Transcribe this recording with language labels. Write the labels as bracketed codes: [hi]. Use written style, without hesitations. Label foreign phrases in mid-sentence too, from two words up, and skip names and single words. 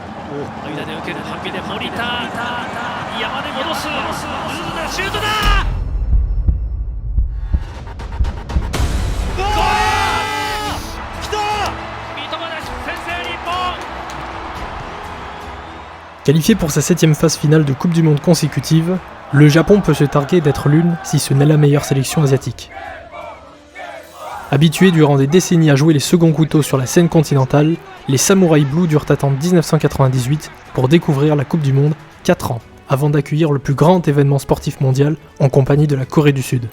[ja] 間で受けるハッピーで森田山で戻すシュートだゴール来た三笘です先制日本。 [fr] Qualifié pour sa 7e phase finale de Coupe du Monde consécutive, le Japon peut se targuer d'être l'une, si ce n'est la meilleure sélection asiatique. Habitués durant des décennies à jouer les seconds couteaux sur la scène continentale, les Samurai Blue durent attendre 1998 pour découvrir la Coupe du Monde, 4 ans avant d'accueillir le plus grand événement sportif mondial en compagnie de la Corée du Sud.